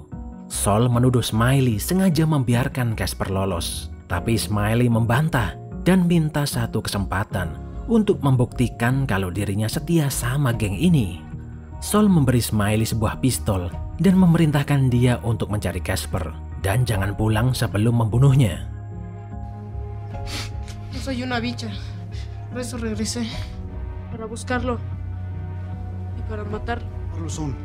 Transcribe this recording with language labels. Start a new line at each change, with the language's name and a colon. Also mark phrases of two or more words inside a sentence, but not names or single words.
Indonesian: Sol menuduh Smiley sengaja membiarkan Casper lolos. Tapi Smiley membantah dan minta satu kesempatan untuk membuktikan kalau dirinya setia sama geng ini. Sol memberi Smiley sebuah pistol dan memerintahkan dia untuk mencari Casper. dan jangan pulang sebelum membunuhnya.
Spanish: No soy una bicha. Por eso regresé. Para buscarlo. Y para matarlo. No lo son.